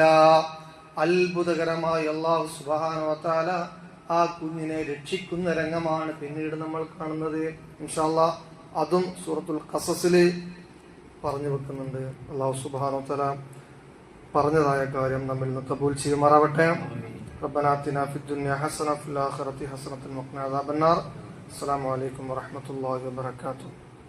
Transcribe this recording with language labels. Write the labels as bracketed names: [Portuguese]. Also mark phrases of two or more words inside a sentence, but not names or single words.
[Malayalam] അത്ഭുതകരമായി [Arabic] الله سبحانه وتعالى [Malayalam] ആ കുഞ്ഞിനെ രക്ഷിക്കുന്ന രംഗമാണ് പിന്നീട് നമ്മൾ കാണുന്നത്. [Arabic] إن شاء الله [Malayalam] അതും സൂറത്തുൽ ഖസസിൽ പറഞ്ഞു വെക്കുന്നുണ്ട്. [Arabic] الله سبحانه وتعالى [Malayalam] പറഞ്ഞതായ കാര്യം നമ്മിൽ നിന്ന് കബൂൽ ചെയ്യുമാറാവട്ടെ. [Arabic] ربنا آتنا في الدنيا حسنة وفي الآخرة حسنة وقنا عذاب النار. السلام عليكم ورحمة الله وبركاته.